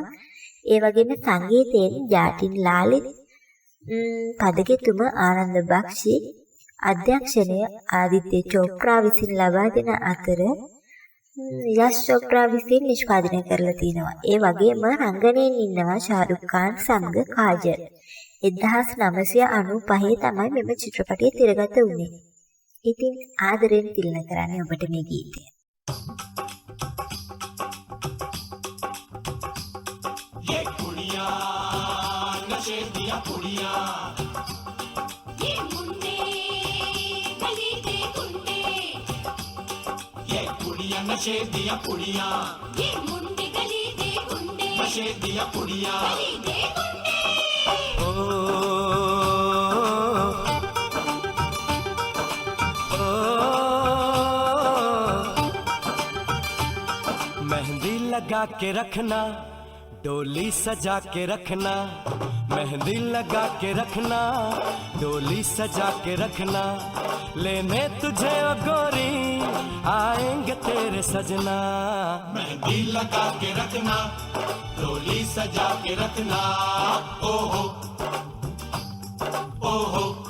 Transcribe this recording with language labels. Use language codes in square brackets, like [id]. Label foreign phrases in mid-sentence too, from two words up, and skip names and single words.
[si] ඒ වගේම සංගීතයෙන් ජාටින් ලාලිත්, පදගෙතුම ආනන්ද බක්ෂි, අධ්‍යක්ෂණය ආදිත්‍ය චෝප්‍රා විසින් ලබා දෙන අතර යශ් චෝප්‍රා විසින් නිෂ්පාදනය කරලා තිනවා. ඒ වගේම රංගනයෙන් ඉන්නවා ශාරුක් ખાන් සමග කාජල්. 1995 තමයි මෙම චිත්‍රපටය තිරගත වුණේ. ඉතින් ආදරෙන් තිලන කරන්නේ ඔබට මේ ගීතය. [pa] ਯੇ ਕੁੜੀਆਂ ਨਸ਼ੇ ਦੀਆਂ ਕੁੜੀਆਂ [hi] ये मुंडे गली के गुंडे [pa] ਯੇ ਕੁੜੀਆਂ ਨਸ਼ੇ ਦੀਆਂ ਕੁੜੀਆਂ [hi] ये मुंडे गली के गुंडे [pa] ਨਸ਼ੇ ਦੀਆਂ ਕੁੜੀਆਂ [hi] गली के गुंडे मेहंदी लगा के रखना, डोली सजा के रखना, मेहंदी लगा के रखना, डोली सजा के रखना, लेने तुझे ओ गोरी आएंगे तेरे सजना. मेहंदी लगा के रखना डोली सजा के रखना ओहो ओहो